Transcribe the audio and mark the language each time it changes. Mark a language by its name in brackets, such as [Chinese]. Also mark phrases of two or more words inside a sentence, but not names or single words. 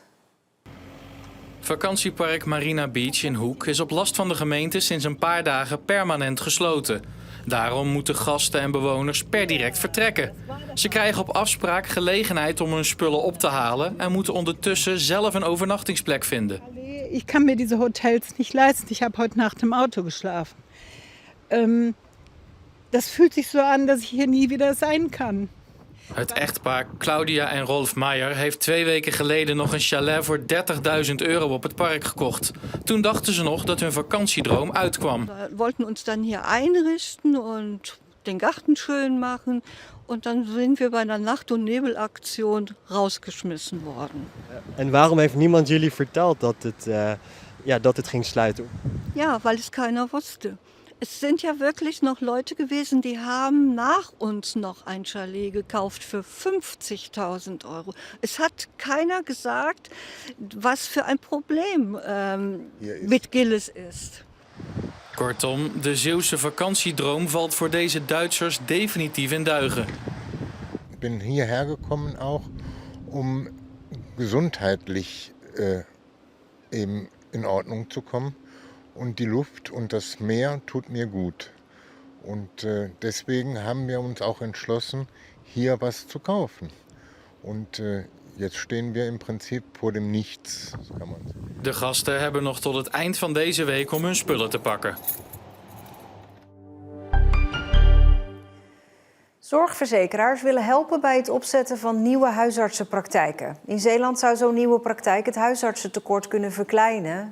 [Dutch] Vakantiepark Marina Beach in Hoek is op last van de gemeente sinds een paar dagen permanent gesloten. Daarom moeten gasten en bewoners per direct vertrekken. Ze krijgen op afspraak gelegenheid om hun spullen op te halen en moeten ondertussen zelf een overnachtingsplek vinden. [German] Ich kann mir diese Hotels nicht leisten. Ich habe heute Nacht im Auto geschlafen. Das fühlt sich so an, dass ich hier nie wieder sein kann. [Dutch] Het echtpaar Claudia en Rolf Meijer heeft 2 weken geleden nog een chalet voor 30.000 euro op het park gekocht. Toen dachten ze nog dat hun vakantiedroom uitkwam. [German] Wir wollten uns dann hier einrichten und den Garten schön machen. Und dann sind wir bei einer Nacht- und Nebelaktion rausgeschmissen worden. [Dutch] En waarom heeft niemand jullie verteld dat het ging sluiten? [German] Ja, weil es keiner wusste. Es sind ja wirklich noch Leute gewesen, die haben nach uns noch ein Chalet gekauft für 50.000 Euro. Es hat keiner gesagt, was für ein Problem mit Gilles ist. [Dutch] Kortom, de Zeeuwse vakantiedroom valt voor deze Duitsers definitief in duigen. [German] Ich bin hierher gekommen auch, um gesundheitlich eben in Ordnung zu kommen. Und die Luft und das Meer tut mir gut. Und deswegen haben wir uns auch entschlossen, hier was zu kaufen. Und jetzt stehen wir im Prinzip vor dem Nichts, kann man sagen. [Dutch] De gasten hebben nog tot het eind van deze week om hun spullen te pakken. Zorgverzekeraars willen helpen bij het opzetten van nieuwe huisartsenpraktijken. In Zeeland zou zo'n nieuwe praktijk het huisartsentekort kunnen verkleinen.